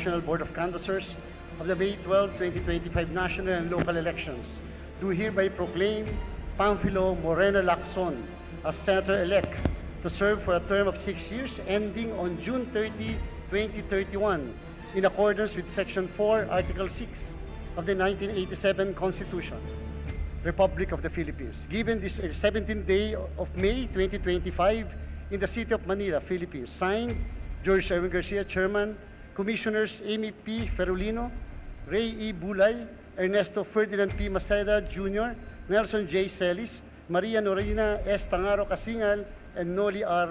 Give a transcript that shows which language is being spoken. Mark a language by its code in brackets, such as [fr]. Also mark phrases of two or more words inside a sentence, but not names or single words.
[en] National Board of Canvassers of the May 12, 2025 national and local elections, do hereby proclaim Panfilo Morena Lacson as Senator-elect to serve for a term of 6 years ending on June 30, 2031, in accordance with Section 4, Article 6 of the 1987 Constitution, Republic of the Philippines, given this 17th day of May 2025 in the city of Manila, Philippines. Signed, George Erwin Garcia, Chairman, Commissioners Amy P. Ferulino, Ray E. Bulay, Ernesto Ferdinand P. Maceda Jr., Nelson J. Celis, Maria Norina S. Tangaro Casingal, and Noli R.